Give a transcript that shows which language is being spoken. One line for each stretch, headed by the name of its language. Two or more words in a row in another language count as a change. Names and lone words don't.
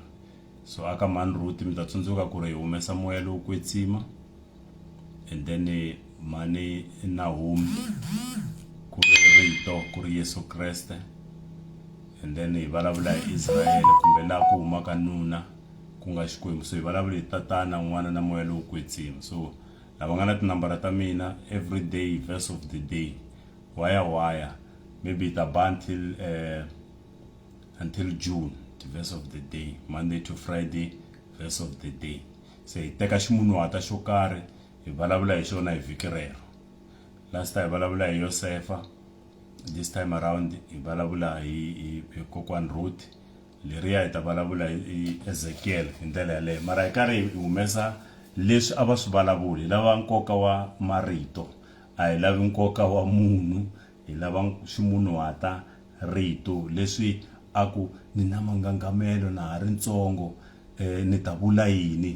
Tsonga: So aka mhani Ruth mi ta tsundzuka ku ri hi humesa moya lowu kwetsima,
English: and then
Tsonga: mhani Naomi ku ri rito, ku ri Yesu Kreste,
English: and then
Tsonga: hi vulavula hi Israel kumbe laha ku humaka nuna ku nga Xikwembu. So hi vulavula hi tatana, n'wana na moya lowu kwetsima. So lava nga na tinambara ta mina,
English: every day verse of the day, waya maybe
Tsonga: ta ba
English: until June, the verse of the day, Monday to Friday, verse of the day.
Tsonga: Se hi teka ximunhuhatwa xo karhi hi vulavula hi xona hi vhiki rero.
English: Last time
Tsonga: hi vulavula hi Yosefa,
English: this time around
Tsonga: hi vulavula hi kokwani Ruth, leriya hi ta vulavula hi Ezekiel hi ndlela yaleyo. Mara hi karhi hi humesa leswi a va swi vulavula, hi lava nkoka wa marito, a hi lavi nkoka wa munhu, hi lava ximunhuhatwa rito leswi aku ni na mangangamelo na ha ri ntsongo, ni ta vula yini.